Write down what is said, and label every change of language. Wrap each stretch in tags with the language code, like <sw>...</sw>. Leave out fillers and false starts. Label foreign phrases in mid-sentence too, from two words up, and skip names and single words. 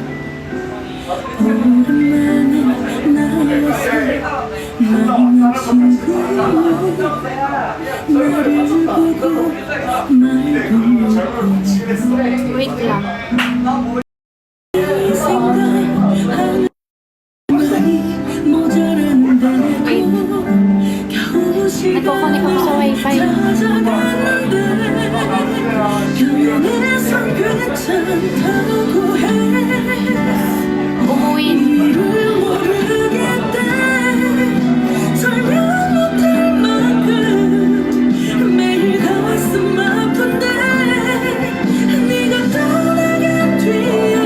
<ko>오랜만에 나와서 만난 친구야 나를 보고 말도 못해</ko> <tl>Wait lang.</tl> <ko>생각하는 말이 모자란다고 겨우</ko> <tl>Nagkoconnect ako sa wifi.</tl> <ko>찾아갔는데 표현해선 괜찮다고 해</ko> <tl>Umuwi.</tl> <ko>이를 모르겠대 설명 못할 만큼 매일 가슴 아픈데 네가 떠나간 뒤</ko>